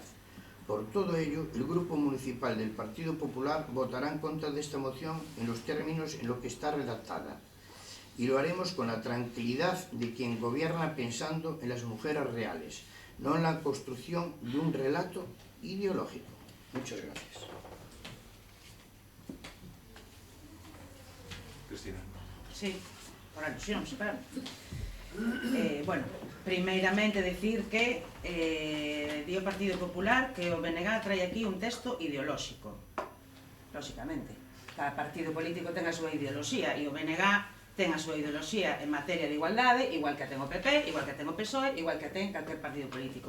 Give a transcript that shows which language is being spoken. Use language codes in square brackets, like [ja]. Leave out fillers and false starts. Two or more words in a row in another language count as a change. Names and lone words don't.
[es] Por todo ello, el Grupo Municipal del Partido Popular votará en contra de esta moción en los términos en los que está redactada, y lo haremos con la tranquilidad de quien gobierna pensando en las mujeres reales, no en la construcción de un relato ideológico. Muchas gracias. Cristina. [gl] Sí, por alusións, claro. Bueno, primeiramente decir que di o Partido Popular que o BNG trae aquí un texto ideolóxico. Lóxicamente, cada partido político ten a súa ideoloxía e o BNG ten a súa ideoloxía en materia de igualdade, igual que a ten o PP, igual que a ten o PSOE, igual que a ten calquer partido político.